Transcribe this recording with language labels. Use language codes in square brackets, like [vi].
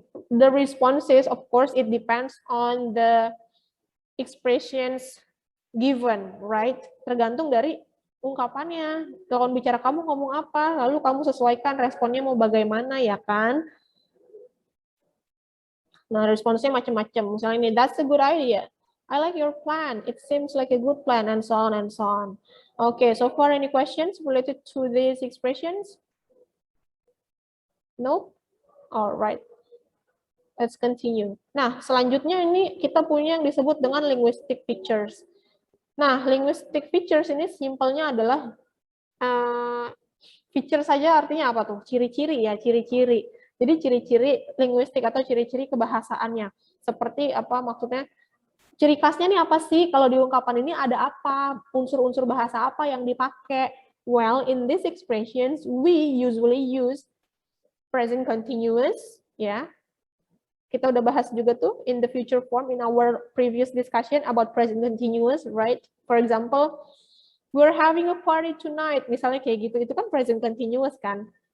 [en] The responses, of course, it depends on the expressions given, right? [id] Tergantung dari ungkapannya. Lawan bicara kamu ngomong apa, lalu kamu sesuaikan responnya mau bagaimana, ya kan? Nah, responsnya macam-macam. Misalnya ini, [en] that's a good idea. I like your plan. It seems like a good plan, and so on and so on. Okay, so far any questions related to these expressions? No? All right. Let's continue. [id] Nah, selanjutnya ini kita punya yang disebut dengan linguistic features. Nah, linguistic features ini simpelnya adalah feature saja artinya apa tuh? Ciri-ciri ya, ciri-ciri. Jadi ciri-ciri linguistik atau ciri-ciri kebahasaannya. Seperti apa maksudnya? Ciri khasnya nih apa sih? Kalau di ungkapan ini ada apa? Unsur-unsur bahasa apa yang dipakai? [en] Well, in these expressions, we usually use present continuous, ya. [id] Kita udah bahas juga tuh [en] in the future form in our previous discussion about present continuous, right? For example, we're having a party tonight, [id] misalnya kayak gitu, itu kan present continuous kan?